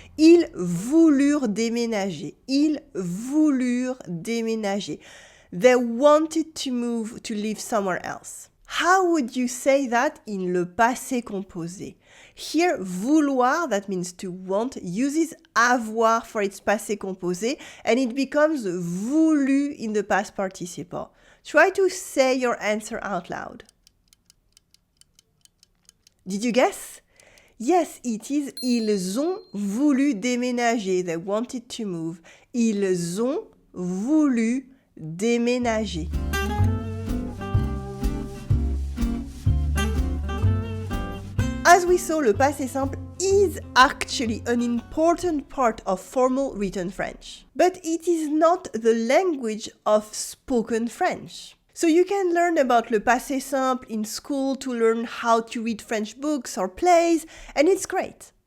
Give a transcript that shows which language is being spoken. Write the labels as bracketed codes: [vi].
[fr] Ils voulurent déménager. Ils voulurent déménager. [en] They wanted to move, to live somewhere else. How would you say that in le passé composé? Here, vouloir, that means to want, uses avoir for its passé composé, and it becomes voulu in the past participle. Try to say your answer out loud. Did you guess? Yes, it is [fr] ils ont voulu déménager. [en] They wanted to move. [fr] Ils ont voulu déménager. [en] As we saw, le passé simple is actually an important part of formal written French. But it is not the language of spoken French. So you can learn about le passé simple in school to learn how to read French books or plays, and it's great.